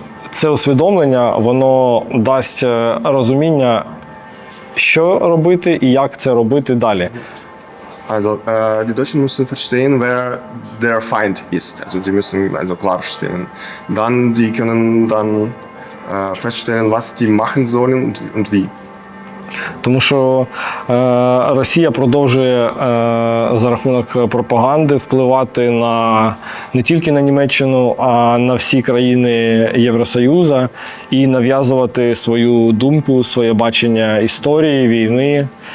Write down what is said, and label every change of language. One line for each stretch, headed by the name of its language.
Ukrainian: Це усвідомлення, воно дасть розуміння, що робити і як це робити далі.
German: Also, die Deutschen müssen verstehen, wer der Feind ist. Also, die müssen also klarstellen. Die können dann feststellen, was die machen sollen und wie.
Ukrainian: Тому що Росія продовжує за рахунок пропаганди впливати не тільки на Німеччину, а на всі країни Євросоюзу і нав'язувати свою думку, своє бачення історії, війни